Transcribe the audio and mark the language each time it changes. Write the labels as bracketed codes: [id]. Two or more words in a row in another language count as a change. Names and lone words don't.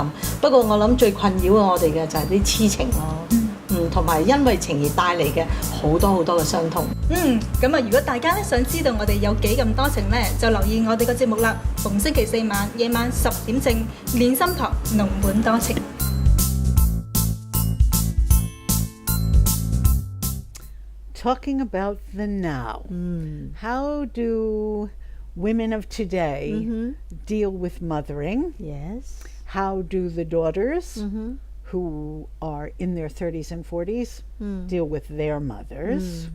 [yue] 不過我諗最困擾我哋嘅就係啲痴情咯。同埋因為情而帶嚟嘅好多嘅傷痛。咁啊，如果大家咧想知道我哋有幾咁多情咧，就留意我哋個節目啦。逢星期4晚夜晚10點正，練心堂濃滿多情。 [en] Talking about the now. How do women of today deal with mothering? Yes. How do the daughters who are in their 30s and 40s deal with their mothers?